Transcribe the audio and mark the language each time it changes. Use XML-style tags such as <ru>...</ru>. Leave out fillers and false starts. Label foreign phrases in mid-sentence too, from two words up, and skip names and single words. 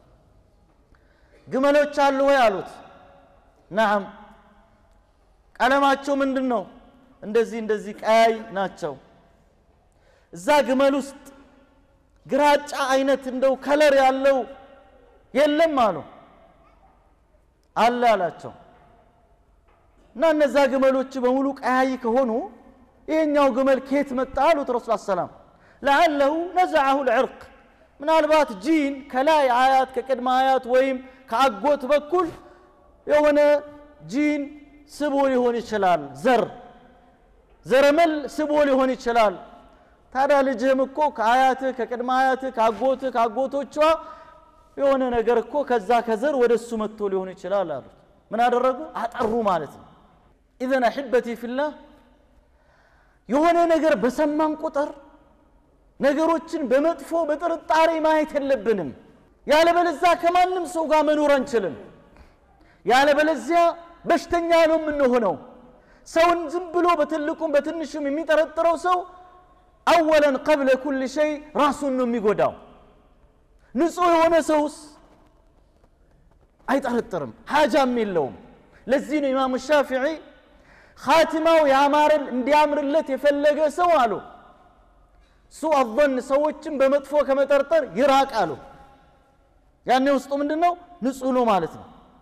<am>ግመሎች አሉ ወይ አሉት نعم ቀለማቸው ምንድነው እንደዚህ ቀይ ናቸው እዛ ግመል ውስጥ ግራጫ አይነት እንደው ከለር ያለው የለም አሉ አላላቸው እና እነዛ ግመሎች በሙሉ ቀያይ ከሆኑ ይሄኛው ግመል ከየት መጣ አሉት ረሱል ሰላም</am> <ar>لعله نزعه العرق</ar> <am>ምናልባት ጂን ከላይ አያት ከቀድማ አያት ወይም ከአጎት በኩል የሆነ ጂን ስቦ ሊሆን ይችላል ዘረመል ስቦ ሊሆን ይችላል ታዲያ ልጅህም እኮ ከአያት ከቀድማ አያት ከአጎቶቿ የሆነ ነገር እኮ ከዛ ከዘር ወደሱ መጥቶ ሊሆን ይችላል አሉ ምን አደረጉ አጠሩ ማለት ነው</am> <ar>اذا احبتي في الله</ar> <am>የሆነ ነገር በሰማን ቁጥር ነገሮችን በመጥፎ በጥርጣሬ ማየት የለብንም ያለበለዚያ ከማንም ሰው ጋር መኖር አንችልም ያለበለዚያ በሽተኛ ነው የምንሆነው ሰውን ዝም ብሎ በትልቁም በትንሹም የሚጠረጥረው ሰው</am> <ar>اولا قبل كل شيء</ar> <am>ራሱን ነው የሚጎዳው ንጹህ የሆነ ሰውስ አይጠረጥርም ሐጃም የለውም ለዚህ ነው ኢማሙ ሻፊዒ ኻቲማው ያማረል እንዲያምርለት የፈለገ ሰው አሉ</am> <ar>سوء الظن</ar> <am>ሰዎችን በመጥፎ ከመጠርጠር ይራቅ አሉ ያኔ ውስጡ ምንድነው ንጹህ ነው ማለት ነው</am>